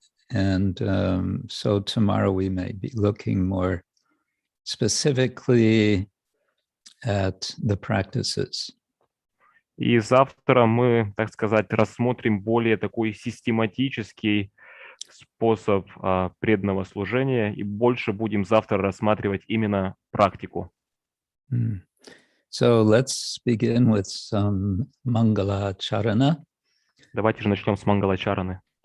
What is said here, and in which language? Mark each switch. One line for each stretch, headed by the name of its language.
English: And so tomorrow we may be looking more specifically at the practices.
Russian: И завтра мы, так сказать, рассмотрим более такой систематический способ преданного служения и больше будем завтра рассматривать именно практику.
English: So let's begin with some Mangala Charana.
Russian: Давайте же начнем с Мангала Чараны.